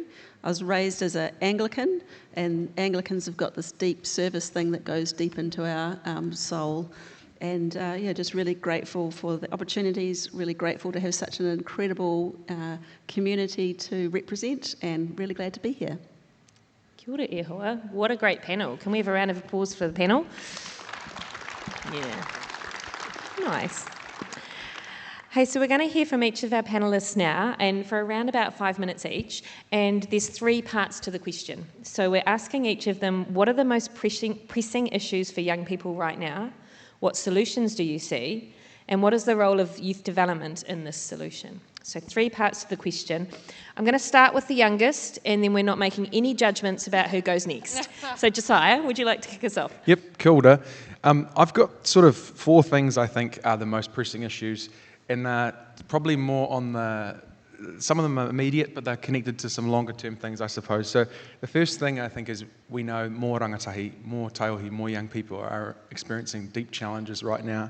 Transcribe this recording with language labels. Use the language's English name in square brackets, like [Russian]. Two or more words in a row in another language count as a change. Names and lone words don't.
[English] I was raised as an Anglican, and Anglicans have got this deep service thing that goes deep into our soul. And just really grateful for the opportunities, really grateful to have such an incredible community to represent, and really glad to be here. [Māori] Kia ora e hoa. [English] What a great panel. Can we have a round of applause for the panel? Yeah. Nice. Hey, so we're going to hear from each of our panellists now, and for around about 5 minutes each, and there's 3 parts to the question. So we're asking each of them, what are the most pressing issues for young people right now? What solutions do you see? And what is the role of youth development in this solution? So 3 parts to the question. I'm going to start with the youngest, and then we're not making any judgments about who goes next. So Josiah, would you like to kick us off? Yep, [Māori] kia ora. [English] I've got sort of 4 things I think are the most pressing issues, and probably more on the some of them are immediate, but they're connected to some longer term things, I suppose. So the first thing I think is we know more rangatahi, more taihohi, more young people are experiencing deep challenges right now.